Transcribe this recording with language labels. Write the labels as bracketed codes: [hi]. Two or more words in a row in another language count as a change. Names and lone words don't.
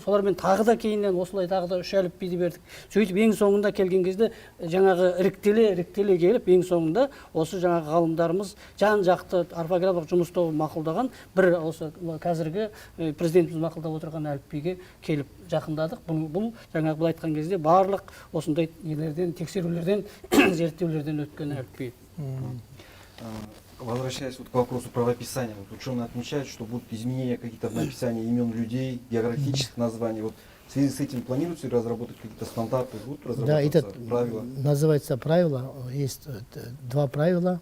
[kk] Солармен тағы да кейіннен осылай тағы да 3 әліпбиді бердік. Сөйтіп ең соңында келген кезде жаңағы іріктеле келіп, ең соңында осы жаңағы ғалымдарымыз жан-жақты орфографиялық жұмыс тобы мақұлдаған бір осы қазіргі президентіміз мақұлдап отырған әліпбиге келіп жақындадық. Бұл жаңағы былай айтқан кезде барлық осындай нелерден, тексерулерден, зерттеулерден өткен әліпби. [ru] Возвращаясь к вопросу правописания, ученые отмечают, что будут изменения какие-то в написании имен людей, географических названий. Вот в связи с этим планируется разработать какие-то стандарты, будут разработаться правила? Называется правило. Есть 2 правила.